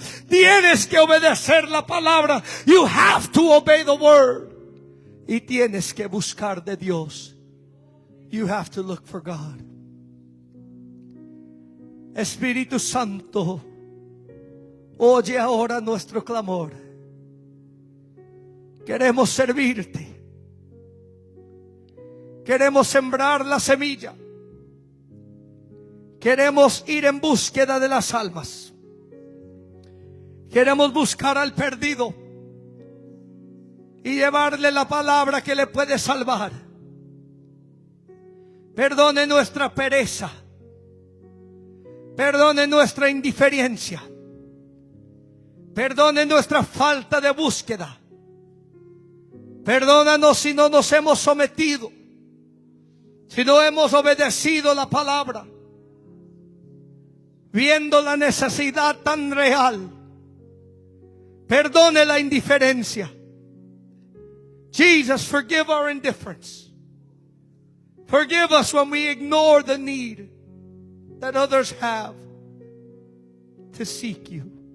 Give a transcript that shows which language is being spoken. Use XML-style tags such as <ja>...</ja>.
<es>Tienes que obedecer la palabra.</es> <en>You have to obey the word.</en> <es>Y tienes que buscar de Dios.</es> <en>You have to look for God.</en> <es>Espíritu Santo, oye ahora nuestro clamor. Queremos servirte. Queremos sembrar la semilla. Queremos ir en búsqueda de las almas. Queremos buscar al perdido y llevarle la palabra que le puede salvar. Perdone nuestra pereza. Perdone nuestra indiferencia. Perdone nuestra falta de búsqueda. Perdónanos si no nos hemos sometido, si no hemos obedecido la palabra, viendo la necesidad tan real. Perdone la indiferencia.</es> <en>Jesus, forgive our indifference. Forgive us when we ignore the need that others have to seek you.</en>